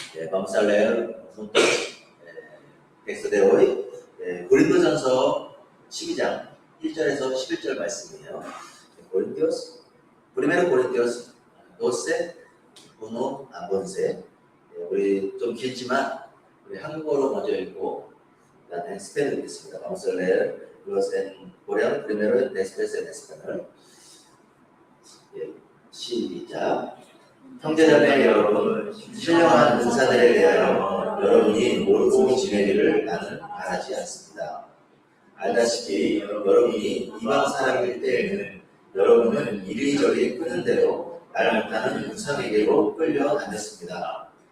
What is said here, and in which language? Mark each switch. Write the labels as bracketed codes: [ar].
[es] Vamos a leer juntos texto de hoy. [ko] 고린도전서 12장 1절에서 11절 말씀이에요. [es] Corintios, 1 Corintios 12, 1 a 11. [ko] 우리 좀 길지만 우리 한국어로 먼저 읽고 그다음에 스페인어로 읽겠습니다. [es] Vamos a leer los en coreano primero y después en español. [ko] 시작. 형제자매 여러분, 신령한 은사들에 대하여 여러분이 모르고 지내기를 나는 바라지 않습니다. 알다시피 여러분이 이방 사람일 때에는 여러분은 이리저리 끄는 대로 말 못하는 우상에게로 끌려다녔습니다.